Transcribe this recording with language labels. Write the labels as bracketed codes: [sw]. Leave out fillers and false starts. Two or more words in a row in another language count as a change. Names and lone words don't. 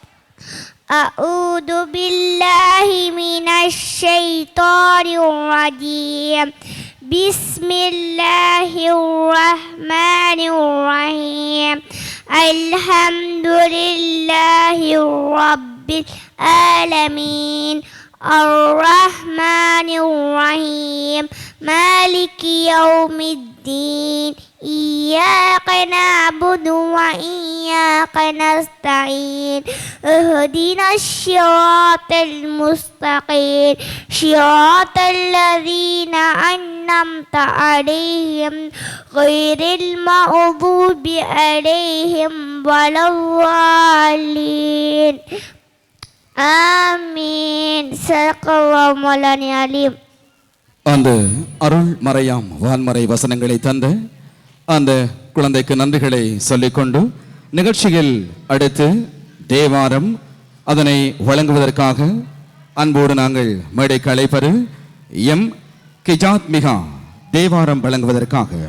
[ar] أعوذ بالله من الشيطان الرجيم. بسم الله الرحمن الرحيم. الحمد لله رب العالمين. الرحمن الرحيم مالك يوم الدين إياك نعبد وإياك نستعين اهدنا الصراط المستقيم صراط الذين أنعمت عليهم غير المغضوب عليهم ولا الضالين ஆமீன். صلى الله عليه وسلم. [ta] அந்த அருள் மறையாம் வான்மறை வசனங்களை தந்த அந்த குழந்தைக்கு நன்றிகளை சொல்லிக்கொண்டு நிகழ்ச்சியில் அடுத்து தேவாரம் அதனை வழங்குவதற்காக அன்போடு நாங்கள் மேடைக்கு அழைப்பது எம் கிஜாத் மிகா தேவாரம் வழங்குவதற்காக.